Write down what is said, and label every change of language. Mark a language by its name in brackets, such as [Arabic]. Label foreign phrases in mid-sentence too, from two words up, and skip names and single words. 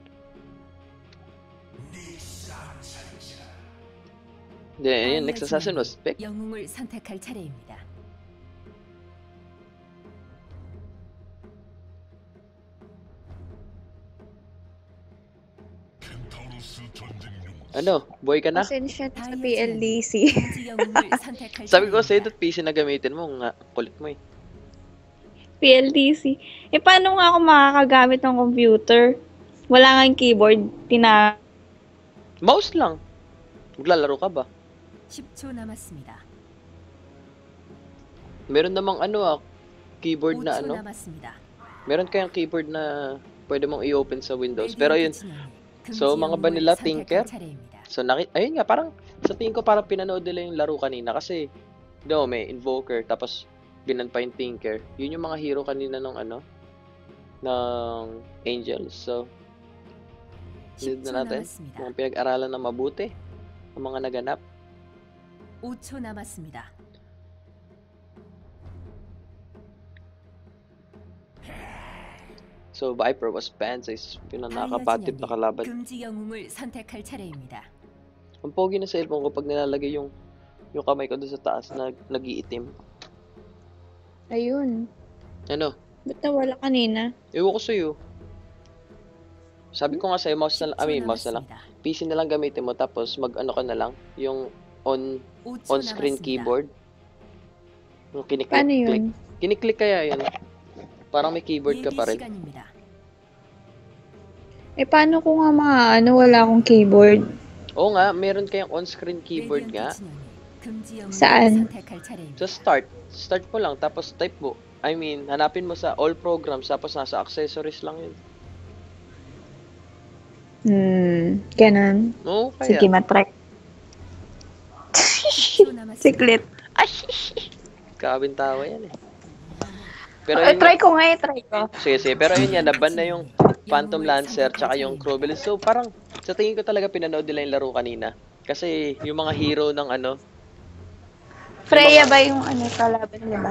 [Filipino] Then, ayun, [Korean] 다이아 [English] next assassin [Korean] 진영이 [English] was pick. [Korean] 영웅을 선택할 차례입니다. [Filipino] Boy ka na? Pasensya na sa [Korean] 다이아 [Filipino] PLDC. [Korean] 진영이 금지 영웅을 선택할 [Filipino] Sabi ko sa'yo, [Korean] 차례입니다. [Filipino] PC na gamitin mo, nga, kulit mo eh. PLDC. Paano nga ako makakagamit ng computer? Wala nga yung keyboard. Mouse lang. Maglalaro ka ba? [Korean] 10초 남았습니다. [Filipino] Meron namang keyboard na [Korean] 5초 남았습니다. [Filipino] Meron kayang keyboard na pwede mong i-open sa Windows. Pero yun, [Korean] 레디언트 진영이 [Filipino] so, [Korean] 금지 [Filipino] mga [Korean] 영웅을 [Filipino] vanilla [Korean] 선택할 [Filipino] Tinker? [Korean] 차례입니다. [Filipino] So, ayun nga, parang, sa tingin ko parang pinanood nila yung laro kanina kasi, may Invoker, tapos, binan pa yung Tinker. Yun yung mga hero kanina ng ng Angels. [English] So, need [Korean] 10초 [Filipino] na natin [Korean] 남았습니다. [Filipino] mga pinag-aralan na mabuti, ang mga naganap. [Korean] 5초 남았습니다. [Filipino] So, [English] Viper was banned [Filipino] sa yun ang nakapatid na kalaban. [Korean] 금지 영웅을 선택할 차례입니다. [Filipino] Ang pogi na cellphone ko pag nilalagay yung kamay ko doon sa taas na nag-iitim. Ayun. Ano? Ba't nawala kanina? Ewan ko sa'yo. Sabi ko nga sa'yo, mouse na lang. PC na lang gamitin mo, tapos mag-ano ka na lang, yung [English] on-screen keyboard. [Filipino] Yung kiniklik, Paano click. yun? Kiniklik kaya yun. Parang may keyboard ka [Korean] 예비 [Filipino] pa rin. [Korean] 시간입니다. [Filipino] Eh, paano ko nga wala akong keyboard? Oo nga, meron kayang [English] on-screen keyboard [Korean] 레디언트 [Filipino] nga. [Korean] 진영이 금지 영웅을 [Filipino] Saan? [Korean] 선택할 차례입니다. [Filipino] Sa start. Start mo lang, tapos type mo. [English] I mean, [Filipino] hanapin mo sa [English] all programs, [Filipino] tapos nasa accessories lang yun. Ganun. Oo, Sige, kaya. matry. [Korean] 10초 남았습니다. [Filipino] Siklit. Kabintawa yan eh. Pero Try ko nga, try ko. sige, sige. Pero yun nga, naban na yung Phantom Lancer tsaka yung Crowbell. So, parang, sa tingin ko talaga pinanood nila yung laro kanina. Kasi, yung mga hero ng ano, Freya ba yung kalaban niya ba?